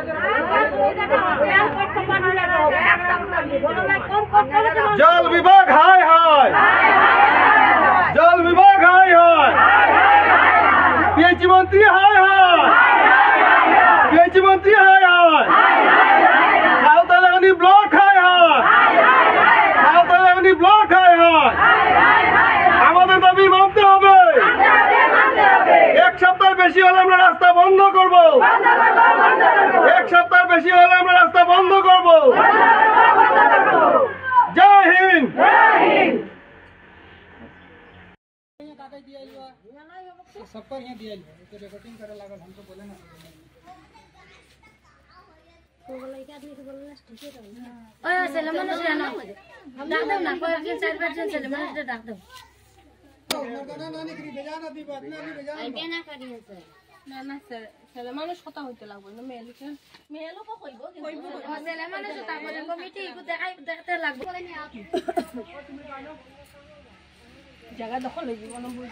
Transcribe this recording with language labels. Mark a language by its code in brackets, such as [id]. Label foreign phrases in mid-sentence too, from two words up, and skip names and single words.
[bn] জল বিভাগ হায় হায়, জল বিভাগ হায় হায়, পিএইচি মন্ত্রী হায় হায়, পিএইচি মন্ত্রী হায় হায়, সাঁওতালগানি ব্লক হায় হায়, সাঁওতালগানি ব্লক হায় হায়, আমাদের দাবি মানতে হবে। 1 সপ্তাহ বেশি হলে আমরা রাস্তা বন্ধ করব, 1 সপ্তাহ বেশি হলে আমরা রাস্তা বন্ধ করব। জয় হিন্দ। [bho] सबको यहाँ दिया तो रिकॉर्डिंग करे लागल, हमको बोले ना [bn] মানুষ কথা হইতে লাগবে না, মেয়েলোকও কইব জায়গা দখল হয়ে যাব না,